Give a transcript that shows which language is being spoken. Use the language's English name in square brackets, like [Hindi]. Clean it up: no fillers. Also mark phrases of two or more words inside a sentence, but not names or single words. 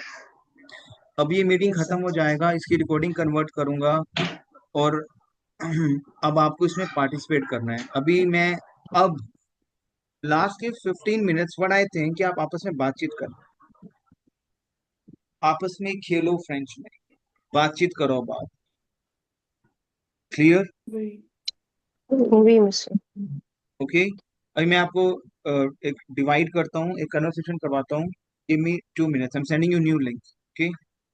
[Hindi] अब ये मीटिंग खत्म हो जाएगा, इसकी रिकॉर्डिंग कन्वर्ट करूंगा और अब आपको इसमें पार्टिसिपेट करना है. अभी मैं अब लास्ट के 15 मिनट्स [English] what I think [Hindi] कि आप आपस में बातचीत करो, आपस में खेलो, फ्रेंच में बातचीत करो. बात क्लियर? [French] Oui, monsieur. [Hindi] ओके. अभी मैं आपको एक डिवाइड करता हूँ, एक कन्वर्सेशन करवाता हूँ. [English] Give me 2 minutes, I am sending you new link. OK.